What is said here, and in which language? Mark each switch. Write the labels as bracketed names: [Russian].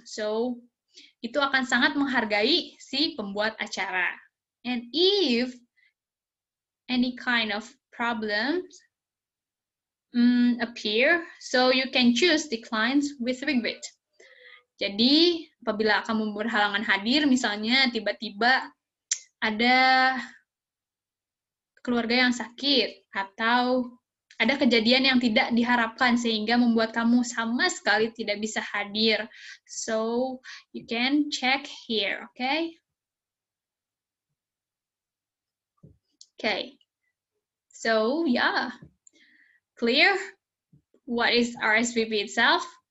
[Indonesian] So, itu akan sangat menghargai si pembuat acara. [English] And if any kind of problems appear, so you can choose declines with regret. [Indonesian] Jadi, apabila kamu berhalangan hadir, misalnya tiba-tiba ada keluarga yang sakit, atau ada kejadian yang tidak diharapkan sehingga membuat kamu sama sekali tidak bisa hadir. [English] So, you can check here, okay? Okay. So, yeah. Clear? What is RSVP itself?